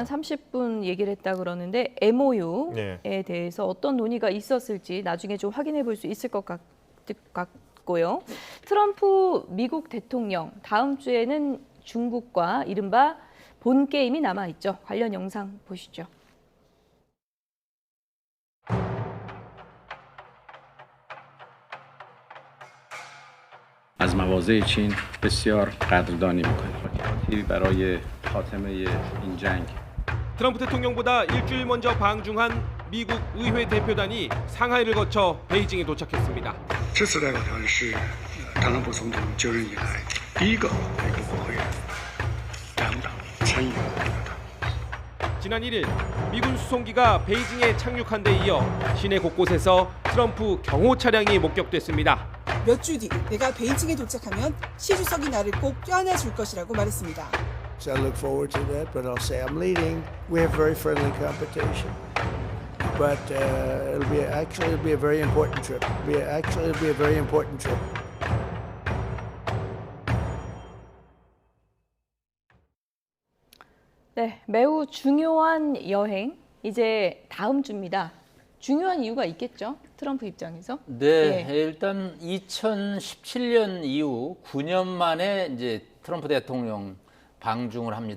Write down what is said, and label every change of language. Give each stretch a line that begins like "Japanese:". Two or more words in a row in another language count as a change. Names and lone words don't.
Korean: 2시간 30분 얘기를 했다 그러는데 MOU에 대해서 어떤 논의가 있었을지 나중에 좀 확인해 볼 수 있을 것 같고요. 트럼프 미국 대통령 다음 주에는 중국과 이른바 본 게임이 남아있죠. 관련 영상 보시죠.
Persian: از مواضع چین بسیار قدردانی می‌کنیم برای خاتمه این جنگ.
Korean: 트럼프 대통령보다 일주일 먼저 방중한 미국 의회 대표단이 상하이를 거쳐 베이징에 도착했습니다.
Chinese: 这次代表团是特朗普总统就任以来第一个美国国会两党参与代表团。
Korean: 지난 1일 미군 수송기가 베이징에 착륙한 데 이어 시내 곳곳에서 트럼프 경호 차량이 목격됐습니다. 몇 주 뒤 내가 베이징에 도착하면 시 주석이 나를 꼭 껴안아 줄 것이라고 말했습니다.
English: So I look forward to that, but I'll say I'm leading. We have very friendly competition, but it'll be a very important trip. It'll be a very important trip.
Korean: 네, 매우 중요한 여행 이제 다음 주입니다. 중요한 이유가 있겠죠? 트럼프 입장에서? 네, 일단 2017년 이후 9년 만에 이제 트럼프 대통령 방중을 합니다.